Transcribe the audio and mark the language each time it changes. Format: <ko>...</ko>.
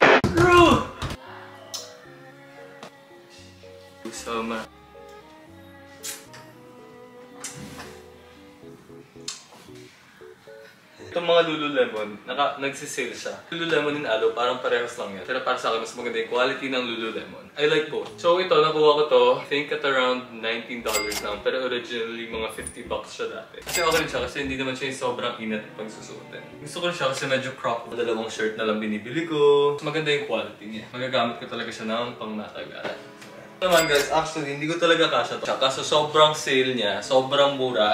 <en>Bro!</en> <tl>Itong mga Lululemon, nagsisale siya. Lululemon and Alo, parang parehas lang yan. Pero para sa akin, mas maganda yung quality ng Lululemon.</tl> <en>I like both. So</en> <tl>ito, nakuha ko to,</tl> <en>I think at around $19 lang.</en> <tl>Pero originally, mga $50 siya dati. Kasi okay rin siya, kasi hindi naman siya yung sobrang inat pag susuotin. Gusto ko rin siya kasi medyo crop. Dalawang shirt na lang binibili ko. Maganda yung quality niya. Magagamit ko talaga siya ng pangmatagalan. Naman guys, actually, hindi ko talaga kasha to. Kaso sobrang sale niya, sobrang mura.</tl>